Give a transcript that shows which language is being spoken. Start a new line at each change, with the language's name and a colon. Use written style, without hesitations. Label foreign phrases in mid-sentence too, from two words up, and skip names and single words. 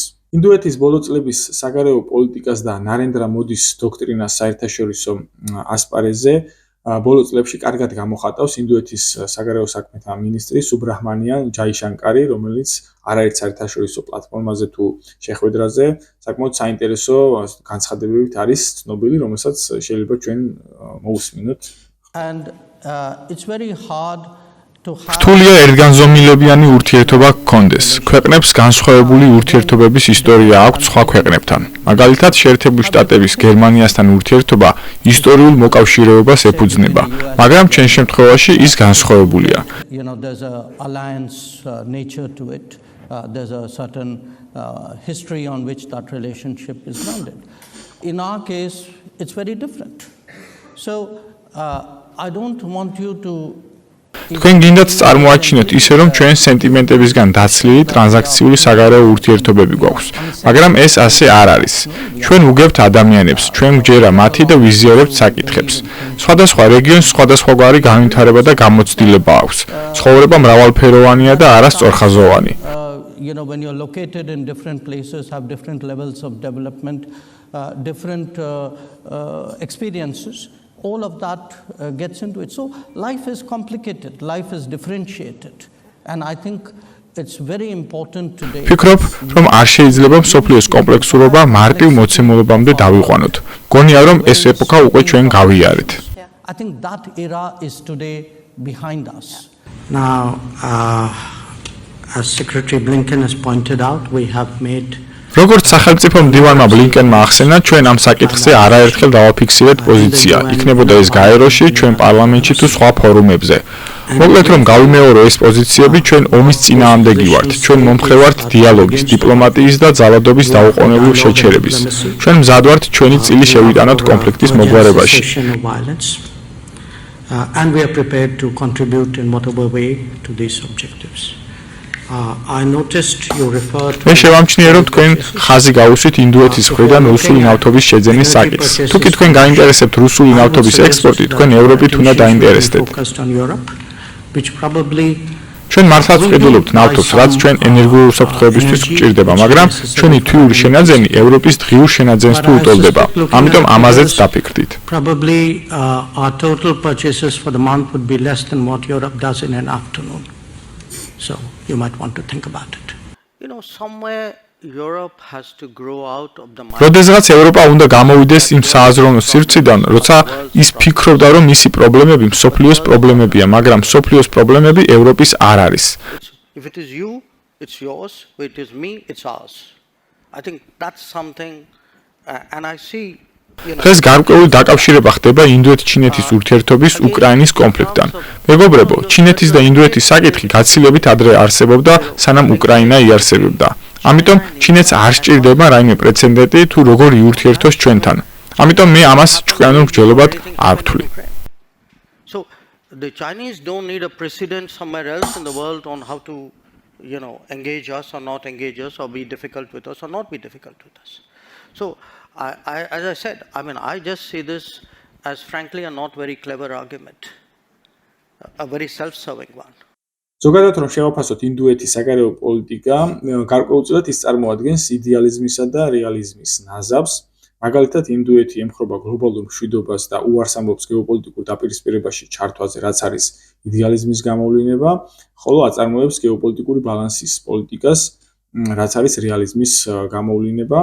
Georgian: ინდოეთის ბოლო წლების საგარეო პოლიტიკას და ნარენდრა მოდის დოქტრინას საერთაშორისო ასპარეზზე ბოლო წლებში კარგად გამოხატავს ინდოეთის საგარეო საქმეთა მინისტრი სუბრაჰმანიან ჯაიშანკარი, რომელიც არაერთ საერთაშორისო პლატფორმაზე თუ შეხვედრაზე საკმაოდ საინტერესო განცხადებებით არის ცნობილი, რომელსაც შეიძლება ჩვენ მოусმინოთ.
English: And it's very hard
Georgian: რთულია ერთგანზომილებიანი ურთიერთობა გქონდეს. ქვეყნებს განსხვავებული ურთიერთობების ისტორია აქვთ სხვა ქვეყნებთან. მაგალითად, შეერთებული შტატების გერმანიასთან ურთიერთობა ისტორიულ მოკავშირეობას ეფუძნება, მაგრამ ჩვენ შემთხვევაში ის განსხვავებულია.
English: There's a alliance nature to it. There's a certain history on which that relationship is grounded. In our case, it's very different. So, I don't want you to
Georgian: თქვენ გინდათ წარმოაჩინოთ ისე, რომ ჩვენ სენტიმენტებისგან დაცლილი ტრანზაქციული საგარეო ურთიერთობები გვაქვს, მაგრამ ეს ასე არ არის. ჩვენ უგებთ ადამიანებს, ჩვენ გვჯერა მათი და ვიზიარებთ საკითხებს. სხვადასხვა რეგიონს სხვადასხვაგვარი განვითარება და გამოცდილება აქვს. ცხოვრება მრავალფეროვანია და არა სწორხაზოვანი.
English: When you're located in different places, have different levels of development, different experiences. all of that gets into it. So life is complicated, life is differentiated, and I think it's very important today.
Georgian: ფიქრობ, რომ არ შეიძლება მსოფლიოს კომპლექსურობა მარტივ მოცემულობამდე დავიყვანოთ. გონია, რომ ეს ეპოქა უკვე ჩვენ გავიარეთ.
English: I think that era is today behind us. Now, as Secretary Blinken has pointed out, we have made
Georgian: როგორც სახელმწიფო მდივანმა ბლინკენმა ახსენა, ჩვენ ამ საკითხზე არაერთხელ დავაფიქსირეთ პოზიცია. იქნებოდა ეს გაეროში, ჩვენ პარლამენტში თუ სხვა ფორუმებზე. მოკლედ რომ გავიმეორო ეს პოზიციები, ჩვენ ომის წინააღმდეგი ვართ. ჩვენ მომხრე ვართ დიალოგის, დიპლომატიის და ძალადობის დაუყოვნებლივ შეჩერების. ჩვენ მზად ვართ ჩვენი წილი შევიტანოთ კონფლიქტის მოგვარებაში.
English: And we are prepared to contribute in whatever way to these objectives. I noticed you referred to
Georgian: მე შევამჩნიე, რომ თქვენ ხაზი გაუსვით ინდოეთის მხრიდან რუსული ნავთობის შეძენის საკითხს. თუ კი თქვენ გაინტერესებთ რუსული ნავთობის ექსპორტი, თქვენ ევროპით უნდა დაინტერესდეთ. ჩვენ მართლაც ვყიდულობთ ნავთობს, რაც ჩვენ ენერგიული უსაფრთხოებისთვის გვჭირდება, მაგრამ ჩვენი თვიური შენაძენი ევროპის დღიურ შენაძენს თუ უტოლდება. ამიტომ ამაზეც დაფიქრდით.
English: Probably our total purchases for the month would be less than what Europe does in an afternoon. So you might want to think about it. You know, somewhere Europe has to grow out of the
Georgian: როდესაც ევროპა უნდა გამოვიდეს იმ სააზროვნო სივრციდან, როცა ის ფიქრობდა, რომ მისი პრობლემები მსოფლიოს პრობლემებია, მაგრამ მსოფლიოს პრობლემები ევროპის არ არის.
English: If it is you, it's yours. If it is me, it's ours. I think that's something, and I see.
Georgian: დღეს გარკვეული დაკავშირება ხდება ინდოეთ-ჩინეთის ურთიერთობის უკრაინის კონფლიქტთან. მეგობრებო, ჩინეთის და ინდოეთის საკითხი გაცილებით ადრე არსებობდა, სანამ უკრაინა იარსებებდა. ამიტომ ჩინეთს არ სჭირდება რაიმე პრეცედენტი თუ როგორ იურთიერთოს ჩვენთან. ამიტომ მე ამას ჭკვიანურ მსჯელობად არ ვთვლი.
English: So the Chinese don't need a precedent somewhere else in the world on how to, engage us or not engage us or be difficult with us or not be difficult with us. So as I said, I just see this as frankly a not very clever argument, a very self-serving one.
Georgian: ზოგადად რომ შევაფასოთ ინდოეთის საგარეო პოლიტიკა, გარკვეულწილად ის წარმოადგენს იდეალიზმისა და რეალიზმის ნაზავს. მაგალითად, ინდოეთი ემხრობა გლობალურ მშვიდობას და უარს ამბობს გეოპოლიტიკურ დაპირისპირებაში ჩართვაზე, რაც არის იდეალიზმის გამოვლინება, ხოლო აწარმოებს გეოპოლიტიკური ბალანსის პოლიტიკას, რაც არის რეალიზმის გამოვლინება.